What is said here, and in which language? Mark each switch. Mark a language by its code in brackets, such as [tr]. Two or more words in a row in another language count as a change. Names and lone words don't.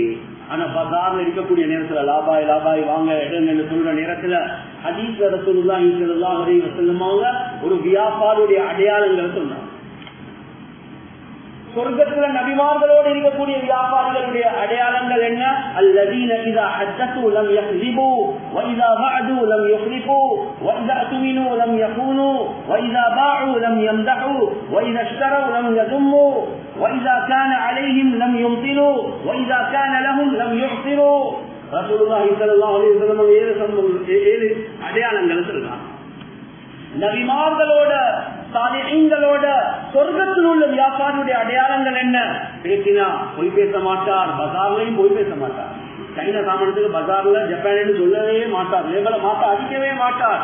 [ta] ஆனா பஜார்ல இருக்கக்கூடிய நேரத்துல லாபாய் லாபாய் வாங்க இடங்கள் சொல்ற நேரத்துல ஹதீஸ்ல [ar] رسول الله صلى الله عليه وسلم [ta] ஒரு வியாபாரியுடைய அடையாளங்களை சொன்னாங்க. சொர்க்கத்துல நபிமார்களோடு இருக்கக்கூடிய வியாபாரிகளுடைய அடையாளங்கள் [ar] الذين إذا حدثوا لم يكذبوا وإذا وعدوا لم يخلفوا وإذا اؤتمنوا لم يخونوا وإذا باعوا لم يمدحوا وإذا اشتروا لم يذموا وإذا كان عليهم لم يمطلوا وإذا كان لهم لم يعصروا. رسول الله صلى الله عليه وسلم [ta] ஏழு அடையாளங்களை சொல்றாங்க. நபிமார்களோட சாலிஹீன்களோட சொர்க்கத்தில் உள்ள வியாபாரியுடைய அடையாளங்கள் என்ன? பேசினா பொய் பேச மாட்டார், பஜார்லையும் பொய் பேச மாட்டார். சைனா சாமானத்துக்கு பஜார்ல ஜப்பான் சொல்லவே மாட்டார், லேபலை மாட்ட அடிக்கவே மாட்டார்.